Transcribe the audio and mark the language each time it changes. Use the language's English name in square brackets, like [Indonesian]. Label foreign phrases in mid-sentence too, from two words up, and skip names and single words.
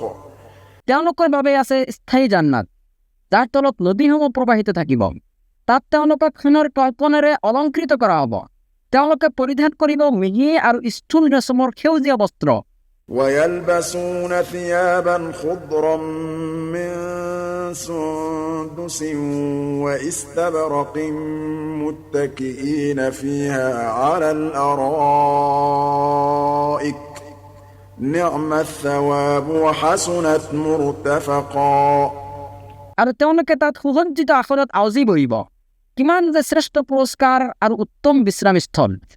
[Assamese] তেওঁলোকৰ বাবে আছে স্থায়ী জান্নাত, যাৰ তলত নদীসমূহ প্ৰবাহিত থাকিব। তাত তেওঁলোকক সোণৰ কল্পনেৰে অলংকৃত কৰা হ'ব। তেওঁলোকে পৰিধান কৰিব মিহি আৰু স্থূল ৰেচমৰ সেউজীয়া বস্ত্ৰ। [Arabic] ويلبسون ثيابا خضرا من سندس واستبرق متكئين فيها على الأرائك نعم الثواب وحسنت مرتفقا। [Assamese] আৰু তেওঁলোকে তাত সুসজ্জিত আসনত আউজি বহিব। কিমান যে শ্ৰেষ্ঠ পুৰস্কাৰ আৰু উত্তম বিশ্ৰামস্থল।